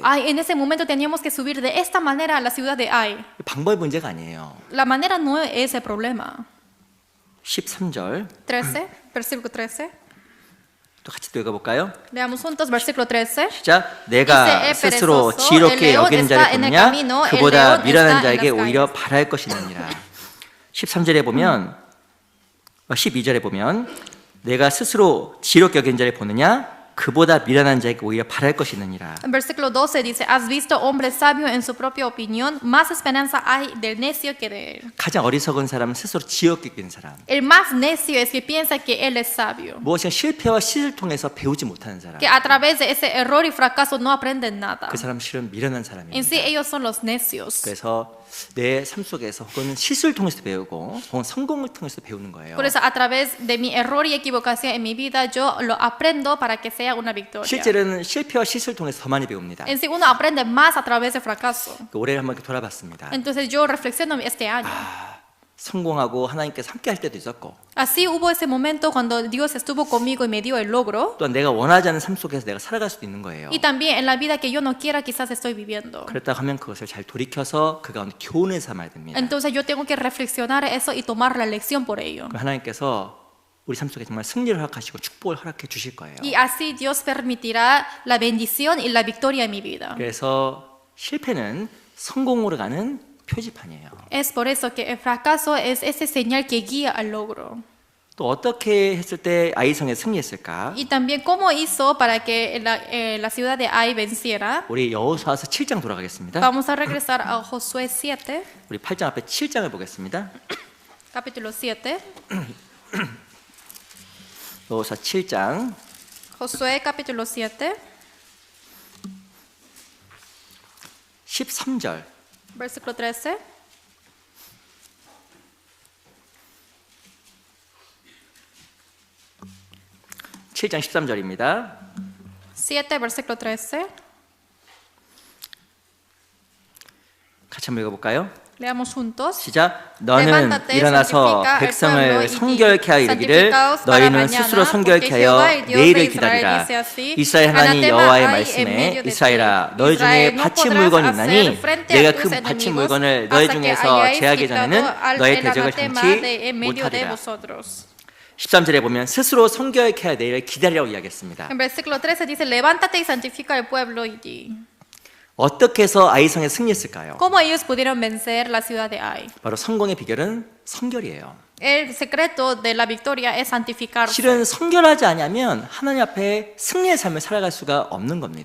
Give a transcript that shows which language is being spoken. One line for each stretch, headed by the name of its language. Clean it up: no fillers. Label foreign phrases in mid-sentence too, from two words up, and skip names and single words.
Spanish: Ay, en ese momento teníamos que subir de esta manera a la ciudad de Ai.
Korean: 방법의 문제가 아니에요.
Spanish: La manera no es el problema.
Korean: 13절
Spanish: 13, versículo 13.
Korean: 또 같이 또 읽어볼까요?
Spanish: Leamos juntos versículo 13.
Korean: 시작. 내가
Spanish: Dice,
Korean: 스스로
Spanish: perezoso,
Korean: 지혜롭게
Spanish: el león
Korean: 여기는
Spanish: está
Korean: 자를
Spanish: en el
Korean: 보느냐
Spanish: camino, el
Korean: 그보다
Spanish: león
Korean: 미련한
Spanish: está en
Korean: 자에게
Spanish: las
Korean: 오히려
Spanish: calles.
Korean: 바랄 것이느니라. 13절에 보면 12절에 보면 내가 스스로 지혜롭게 여기는 자를 보느냐 그보다 미련한 자에게 오히려 바랄 것이느니라.
Spanish: En versículo 12 dice, ¿has visto hombre sabio en su propia opinión? Más esperanza hay del necio que de él.
Korean: 가장 어리석은 사람은 스스로 지혜롭게 여기는 사람.
Spanish: El más necio es que piensa que él es sabio.
Korean: 무엇인가 실패와 시를 통해서 배우지 못하는 사람.
Spanish: Que a través de ese error y fracaso no aprenden nada.
Korean: 그 사람은 실은 미련한
Spanish: En
Korean: 사람입니다.
Spanish: sí ellos son los necios.
Korean: 그래서 내 삶 속에서 혹은 실수를 통해서 배우고 혹은 성공을 통해서 배우는 거예요.
Spanish: Por eso a través de mi error y equivocación en mi vida yo lo aprendo para que sea una victoria.
Korean: 실제로는 실패와 실수를 통해서 더 많이 배웁니다.
Spanish: En sí uno aprende más a través de fracaso.
Korean: 올해 한번 이렇게 돌아봤습니다.
Spanish: Entonces yo reflexiono este año.
Korean: 성공하고 하나님께서 함께 할 때도 있었고
Spanish: Así hubo ese momento cuando Dios estuvo conmigo y me dio el logro.
Korean: 또한 내가 원하지 않은 삶 속에서 내가 살아갈 수도 있는 거예요.
Spanish: Y también en la vida que yo no quiera quizás estoy viviendo.
Korean: 그렇다고 하면 그것을 잘 돌이켜서 그 가운데 교훈을 삼아야 됩니다.
Spanish: Entonces yo tengo que reflexionar eso y tomar la lección por ello.
Korean: 그럼 하나님께서 우리 삶 속에 정말 승리를 허락하시고 축복을 허락해 주실 거예요.
Spanish: Y así Dios permitirá la bendición y la victoria en mi vida.
Korean: 그래서 실패는 성공으로 가는 표지판이에요.
Spanish: Es por eso que el fracaso es ese señal que guía al logro.
Korean: 또 어떻게 했을 때 아이성에 승리했을까?
Spanish: Y también cómo hizo para que la ciudad de Ai venciera.
Korean: 우리 여호수아서 7장 돌아가겠습니다.
Spanish: Vamos a regresar a Josué 7,
Korean: 우리 8장 앞에 7장을 보겠습니다.
Spanish: capítulo 7.
Korean: 여호수아 7장
Spanish: Josué capítulo 7,
Korean: 13절
Spanish: versículo 13.
Korean: 칠장 13절입니다.
Spanish: 7, versículo 13.
Korean: 같이 한번 읽어볼까요?
Spanish: Leamos juntos.
Korean: 시작. 너는
Spanish: Levántate,
Korean: 일어나서
Spanish: santifica el
Korean: 백성을
Spanish: pueblo y
Korean: 성결케 하여 이르기를
Spanish: santificaos para
Korean: 너희는
Spanish: mañana,
Korean: 스스로 성결케
Spanish: porque
Korean: 하여
Spanish: Jehová, el Dios
Korean: 내일을
Spanish: de Israel,
Korean: 기다리라.
Spanish: dice así,
Korean: 이스라엘 하나님
Spanish: Anatema
Korean: 여호와의
Spanish: hay en
Korean: 말씀에
Spanish: medio de ti.
Korean: 이스라엘아 너희 중에
Spanish: Israel, no
Korean: 바친
Spanish: podrás
Korean: 물건이
Spanish: hacer
Korean: 있나니
Spanish: frente a
Korean: 내가
Spanish: tus
Korean: 그 바친
Spanish: enemigos
Korean: 물건을 너희
Spanish: hasta que
Korean: 중에서
Spanish: hayáis
Korean: 제하기
Spanish: quitado
Korean: 전에는 너의
Spanish: el
Korean: 대적을
Spanish: anatema
Korean: 당치
Spanish: de en medio de
Korean: 못하리라.
Spanish: vosotros.
Korean: 13절에 보면 스스로 성결케 하여 내일을 기다리라고 이야기했습니다.
Spanish: En versículo 13 dice, levántate y santifica el pueblo y di.
Korean: 어떻게 해서 아이성에 승리했을까요?
Spanish: ¿Cómo ellos pudieron vencer la ciudad de Ai?
Korean: 바로 성공의 비결은 성결이에요.
Spanish: El secreto de la victoria es santificarse.
Korean: 실은 성결하지 않으면 하나님 앞에 승리의 삶을 살아갈 수가 없는 겁니다.